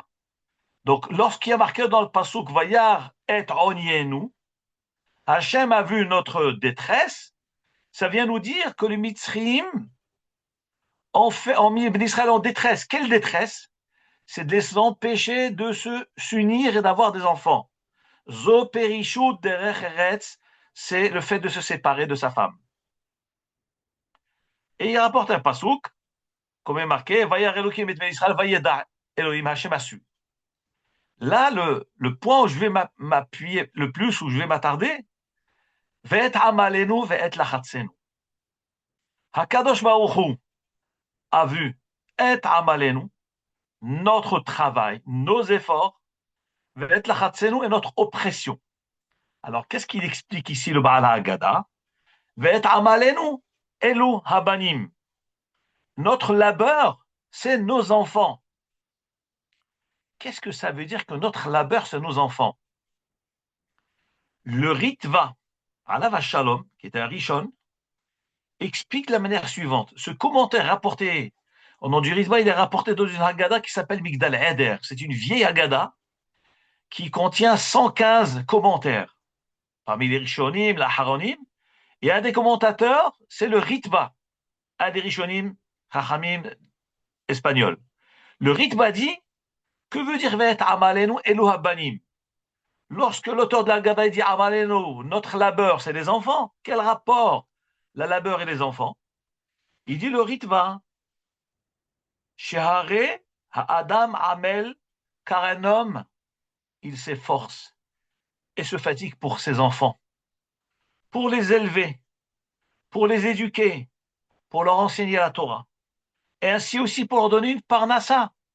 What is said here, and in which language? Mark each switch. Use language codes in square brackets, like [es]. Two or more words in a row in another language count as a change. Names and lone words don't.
[fr] Donc, lorsqu'il y a marqué dans le pasuk [he] וירא את ענינו, [fr] Hachem a vu notre détresse, ça vient nous dire que les Mitzrim ont mis Israël en détresse. Quelle détresse? C'est de les empêcher de s'unir et d'avoir des enfants. [he] זו פרישות דרך ארץ, [fr] c'est le fait de se séparer de sa femme. Et il rapporte un pasouk, comme est marqué, [he] וירא אלהים את בני ישראל, וידע אלהים השם עשו. [fr] Là, le point où je vais m'appuyer le plus, où je vais m'attarder, [he] ואת עמלנו ואת לחצנו. הקדוש ברוך הוא [fr] a vu [he] את עמלנו, [fr] notre travail, nos efforts, [he] ואת לחצנו [fr] et notre oppression. Alors, qu'est-ce qu'il explique ici le Baal HaAgada? [he] ואת עמלנו אלו הבנים. [fr] Notre labeur, c'est nos enfants. Qu'est-ce que ça veut dire que notre labeur, c'est nos enfants? Le Ritva, [he] עליו שלום, [fr] qui est un Rishon, explique de la manière suivante. Ce commentaire rapporté au nom du Ritva, il est rapporté dans une Haggadah qui s'appelle Migdal Eder. C'est une vieille Haggadah qui contient 115 commentaires. Parmi les Rishonim, la Haronim, et un des commentateurs, c'est le Ritva, un des Rishonim, Chachamim, espagnol. Le Ritva dit, que veut dire [he] ואת עמלנו אלו הבנים? [fr] Lorsque l'auteur de la Haggadah dit amalenu, notre labeur, c'est les enfants, quel rapport la labeur et les enfants? Il dit le Ritva, [he] שהרי האדם עמל, [fr] car un homme, il s'efforce et se fatigue pour ses enfants, pour les élever, pour les éduquer, pour leur enseigner la Torah, et ainsi aussi pour leur donner une parnassa.